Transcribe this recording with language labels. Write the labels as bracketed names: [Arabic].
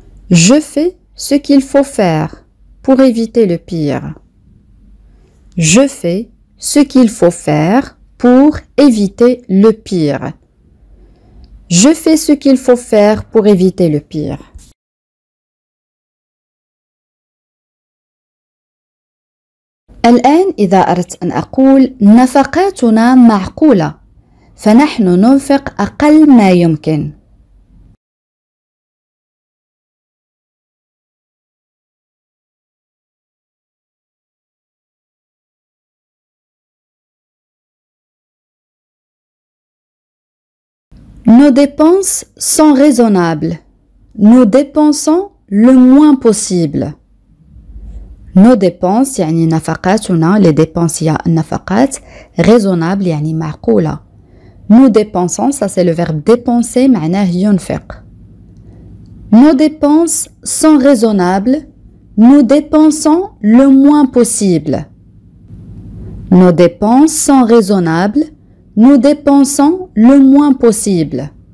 [French] Je fais ce qu'il faut faire pour éviter le pire. Je fais ce qu'il faut faire pour éviter le pire. Je fais ce qu'il faut faire pour éviter le pire. [Arabic] الآن إذا أردت أن أقول نفقاتنا معقولة فنحن ننفق أقل ما يمكن. [French] Nos dépenses sont raisonnables. Nous dépensons le moins possible. [Arabic] Nos dépenses يعني نفقاتنا les dépenses هي النفقات raisonnable يعني معقولة. [French] Nous dépensons ça c'est le verbe dépenser [Arabic] معناه ينفق. [French] Nos dépenses sont raisonnables. Nous dépensons le moins possible. Nos dépenses sont raisonnables. Nous dépensons le moins possible.